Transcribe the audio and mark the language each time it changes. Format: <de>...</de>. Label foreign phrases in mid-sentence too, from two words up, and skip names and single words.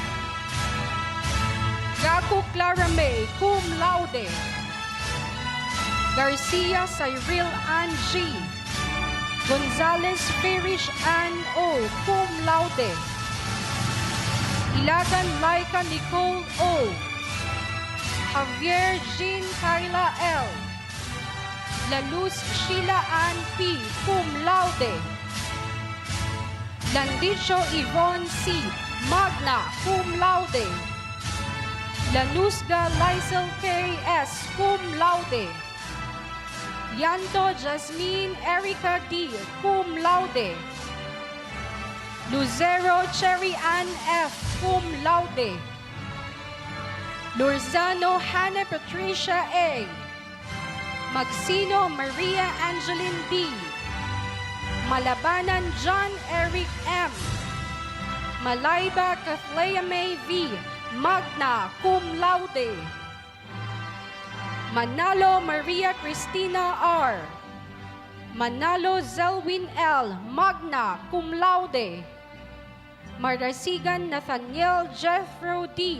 <la>Gaku Clara May. Cum Laude. Garcia Cyril Ann G. Gonzalez Farish Ann O. Cum Laude. Ilagan Laika Nicole O. Javier Jean Kyla L. La Luz Sheila Ann P. Cum Laude. Landicho Yvonne C. Magna Cum Laude. Lanusga Lysel K. S. Cum Laude. Yanto Jasmine Erica D. Cum Laude. Lucero Cherry Ann F. Cum Laude. Lorzano Hannah Patricia A. Magsino Maria Angeline D. Malabanan John Eric M. Malayba Kathleya May V. Magna Cum Laude. Manalo Maria Cristina R. Manalo Zelwin L. Magna Cum Laude. Marasigan Nathaniel Jeffro D.</la>